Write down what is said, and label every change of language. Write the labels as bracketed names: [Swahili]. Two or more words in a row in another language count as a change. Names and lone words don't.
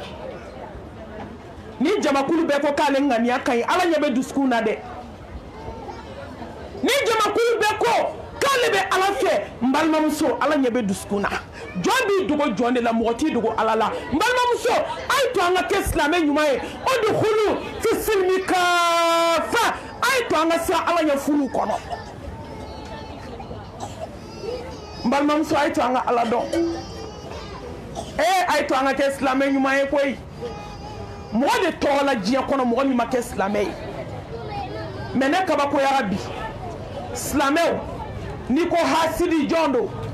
[Bambara] ni jamakulu bɛɛ ko k'ale ŋaniya ka ɲi ala ɲɛ bɛ dusukun na dɛ ni jamakulu bɛɛ ko k'ale bɛ ala fɛ n balimamuso ala ɲɛ bɛ dusukun na jɔn b'i dogo jɔn de la mɔgɔ t'i dogo ala la n balimamuso a ye to an ka kɛ silamɛ ɲuman ye [Arabic] ادخلوا في السلم كافة [Bambara] a ye to an ka siran ala ɲɛ furu kɔnɔ n balimamuso a ye to an ka ala dɔn a ye to an ka kɛ silamɛ ɲuman ye koyi mɔgɔ de tɔgɔ la diɲɛ kɔnɔ mɔgɔ min ma kɛ silamɛ ye mais ne kabakoyara bi silamɛw n'i ko hasidi jɔn don